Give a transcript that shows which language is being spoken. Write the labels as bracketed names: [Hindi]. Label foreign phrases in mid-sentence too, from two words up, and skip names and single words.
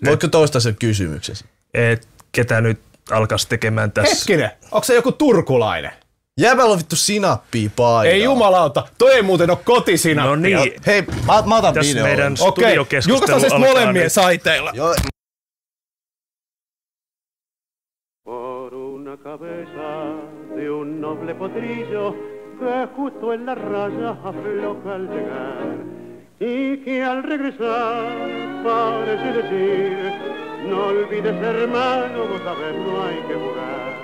[Finnish] voitko toistaa sen kysymyksesi? Ketä nyt alkaisi tekemään tässä? Hetkinen, onko se joku turkulainen? Jäbällä on vittu sinappia paikalla. Ei jumalauta, toi ei muuten ole kotisinappia. No niin. Hei, mä otan videon. Meidän studiokeskustelu julkaistaan siis molemmien saiteilla. Joo. [Spanish] Por una cabeza de un noble potrillo que justo en la raya afloja al llegar y que al regresar parece decir no olvides hermano, vos sabes no hay que jugar.